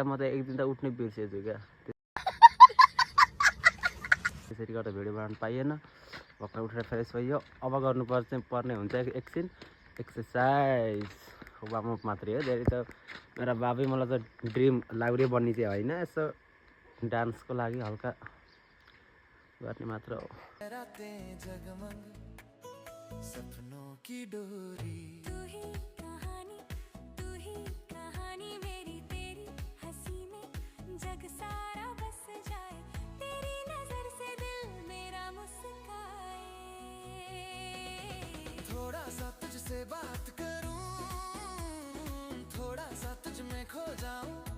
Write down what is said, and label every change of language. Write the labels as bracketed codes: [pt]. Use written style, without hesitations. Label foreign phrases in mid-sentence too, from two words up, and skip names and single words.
[ne] म त एक दिन त उठ्नै बिर्सेछु क्या, त्यसरी गर्दा भिडियो बनाउनु पाइएन। भर्खर उठेर फ्रेस भइयो। अब पर्ने हुन्छ एकछिन एक्सर्साइज। वार्मअप मात्रै हो, धेरै त मेरा बाबै मलाई त ड्रिम लाउरे बन्ने चाहिँ होइन, यसो डान्सको लागि हल्का गर्ने मात्र हो। [hi] सपनों की डोरी तू ही कहानी मेरी तेरी हंसी में जग सारा बस जाए तेरी नजर से दिल मेरा मुस्काए थोड़ा सा तुझसे बात करूं थोड़ा सा तुझ में खो जाऊं